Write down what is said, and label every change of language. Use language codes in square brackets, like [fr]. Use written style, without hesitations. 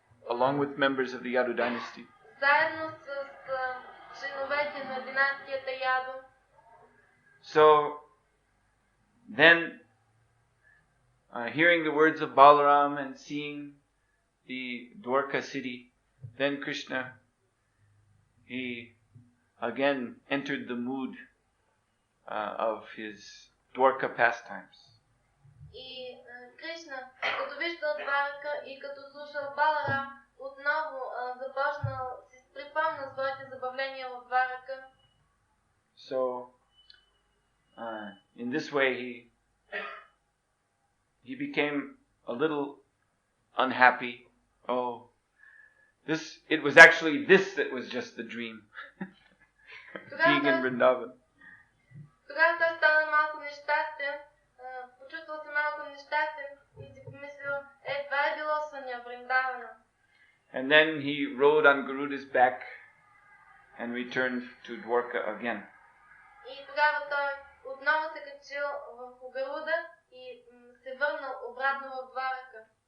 [en] Along with members of the Yadu dynasty. [bg] Заедно с членовете на династията Ядо. [en] So then, hearing the words of Balaram and seeing the Dwarka city, then Krishna, he again entered the mood of his Dwarka pastimes. [bg] И Кришна, като виждал Дварака и като слушал Баларам, отново започнал, си припомнил своите забавления в Дварака. [en] So, in this way, he became a little unhappy. Oh, it was actually this that was just the dream. Being in Vrindavan. [bg] Тогава той стана малко нещастен, почувствал чувствал се малко нещастен и си помислил, това е било съня, Вриндавана. [en] And then he rode on Garuda's back and returned to Dwarka again. [bg] И тогава той отново се качил в Гаруда и се върнал обратно в Дварака.